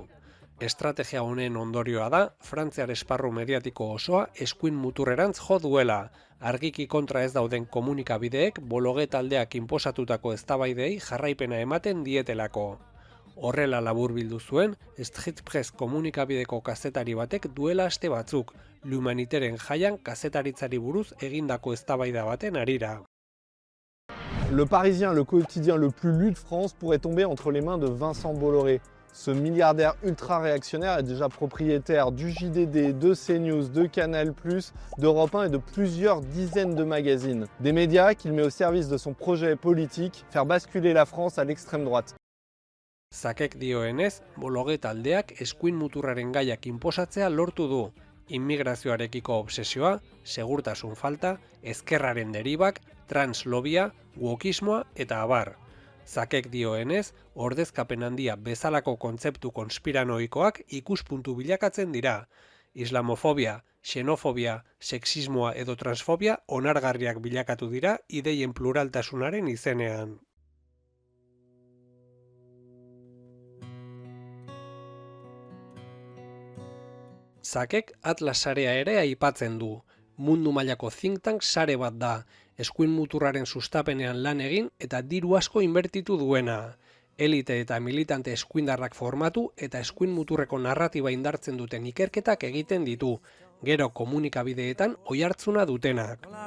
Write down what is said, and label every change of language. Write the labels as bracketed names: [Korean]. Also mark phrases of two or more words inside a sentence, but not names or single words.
[Basque] Estrategia honen ondorioa da, Frantziar esparru mediatiko osoa eskuin muturrerantz jo duela, argiki kontra ez dauden komunikabideek Bolloré taldeak inposatutako eztabaidei jarraipena ematen dietelako. Horrela laburbildu zuen, Street Press komunikabideko kazetari batek duela aste batzuk, L'Humaniteren jaian kazetaritzari buruz egindako eztabaida baten harira. [French] Le Parisien, le quotidien le plus lu de France, pourrait tomber entre les mains de Vincent Bolloré. Ce milliardaire ultra-réactionnaire est déjà propriétaire du JDD, de CNews, de Canal+, d'Europe 1 et de plusieurs dizaines de magazines. Des médias qu'il met au service de son projet politique, faire basculer la France à l'extrême droite. [Basque] Zakek dioenez, Bolloré taldeak eskuin muturraren gaiak inposatzea lortu du. Immigrazioarekiko obsesioa, segurtasun falta, ezkerraren deribak, translobia, wokismoa eta abar. Zakek dioenez, ordezkapen handia bezalako kontzeptu konspiranoikoak ikuspuntu bilakatzen dira. Islamofobia, xenofobia, sexismoa edo transfobia onargarriak bilakatu dira ideien pluraltasunaren izenean. Zakek Atlas sarea ere aipatzen du. Mundu mailako [English] think tank [Basque] sare bat da, eskuin muturraren sustapenean lan egin eta diru asko inbertitu duena. Elite eta militante eskuindarrak formatu eta eskuin muturreko narratiba indartzen duten ikerketak egiten ditu, gero komunikabideetan oihartzuna dutenak.